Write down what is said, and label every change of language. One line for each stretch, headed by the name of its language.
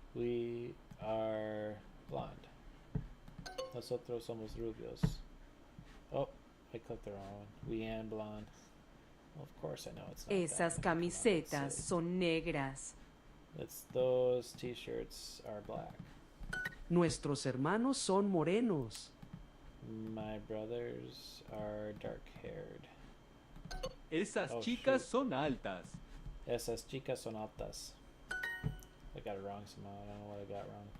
English: We are blonde.
Spanish: Nosotros somos rubios.
English: Oh, I clicked the wrong one. We and blonde. Of course I know it's not
Spanish: Esas
English: that.
Spanish: camisetas son negras.
English: Those t-shirts are black.
Spanish: Nuestros hermanos son morenos.
English: My brothers are dark-haired.
Spanish: Esas
English: Oh,
Spanish: chicas
English: shoot.
Spanish: son altas. Esas chicas son altas.
English: I got it wrong somehow. I don't know what I got wrong.